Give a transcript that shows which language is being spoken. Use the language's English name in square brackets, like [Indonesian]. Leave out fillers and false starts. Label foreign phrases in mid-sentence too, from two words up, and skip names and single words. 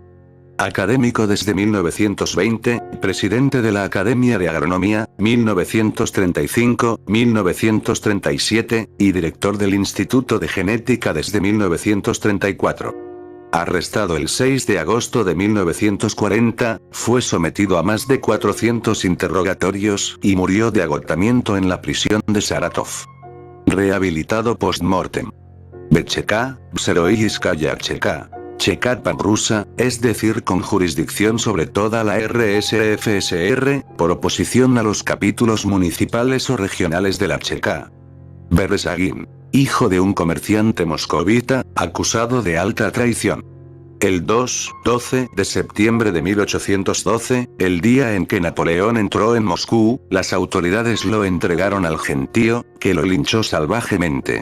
[Spanish] Académico desde 1920, presidente de la Academia de Agronomía, 1935-1937, y director del Instituto de Genética desde 1934. Arrestado el 6 de agosto de 1940, fue sometido a más de 400 interrogatorios y murió de agotamiento en la prisión de Saratov. Rehabilitado post-mortem. Becheka, Bseroiskaya Cheka. Cheka panrusa, es decir con jurisdicción sobre toda la RSFSR, por oposición a los capítulos municipales o regionales de la Cheka. Beresagin. Hijo de un comerciante moscovita, acusado de alta traición. El 12 de septiembre de 1812, el día en que Napoleón entró en Moscú, las autoridades lo entregaron al gentío, que lo linchó salvajemente.